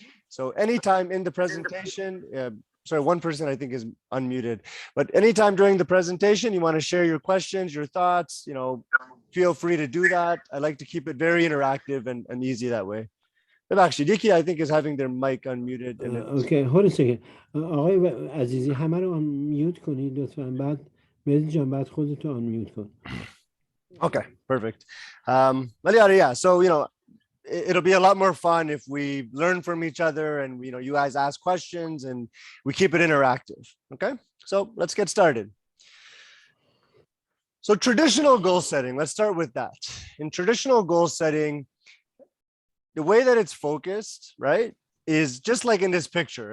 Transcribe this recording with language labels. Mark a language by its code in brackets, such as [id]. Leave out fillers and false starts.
[en] So anytime in the presentation, sorry, one person I think is unmuted, but anytime during the presentation, you want to share your questions, your thoughts, feel free to do that. I like to keep it very interactive and easy that way. Actually, Diki, I think, is having their mic unmuted. Okay, hold a second. [fa] آقای عزیزی همه رو unmute کنید لطفاً. بعد مهدی جان بعد خودتو unmute کن. [en] Okay, perfect. Yeah, so it'll be a lot more fun if we learn from each other and you guys ask questions and we keep it interactive. Okay, so let's get started. So traditional goal setting, let's start with that. In traditional goal setting, the way that it's focused, right, is just like in this picture.